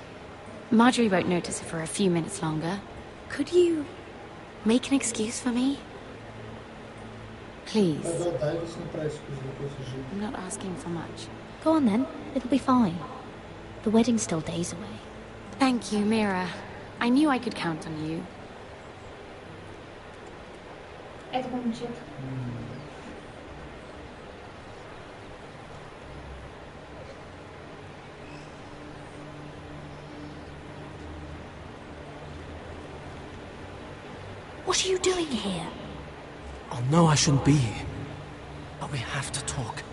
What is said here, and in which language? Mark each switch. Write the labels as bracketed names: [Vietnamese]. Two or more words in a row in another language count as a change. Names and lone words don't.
[English] Marjorie won't notice it for a few minutes longer. Could you make an excuse for me? Please. I'm not asking for much. Go on then. It'll be fine. The wedding's still days away. Thank you, Mira. I knew I could count on you. [Bulgarian] Ето го момчето. [English] What are you doing here? Oh no, I shouldn't be here. But we have to talk.